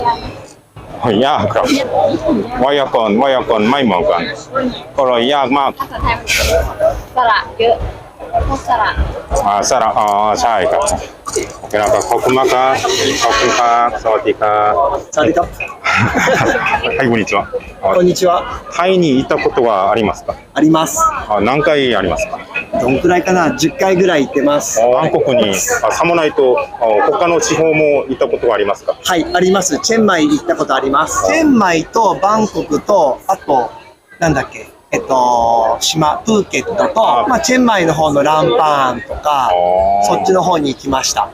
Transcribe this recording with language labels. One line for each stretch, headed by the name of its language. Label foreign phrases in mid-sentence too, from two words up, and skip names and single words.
Thai: ยากครับไวยากรณ์ไม่เหมือนกันก็เลยยากมาก ภาษาไทยสระเยอะพวกสระ สระใช่ครับโอเคนะครับขอบคุณมากครับขอบคุณครับสวัสดีครับ สวัสดีครับ
Japanese: はいこんにちはこんにちはタイに行ったことはありますかあります何回ありますかどんくらいかな10回ぐらい行ってますバンコクにサムナイと他の地方も行ったことはありますかはいありますチェンマイ行ったことありますチェンマイとバンコクとあとなんだっけ島プーケットと、チェンマイの方のランパーンとかそっちの方に行きました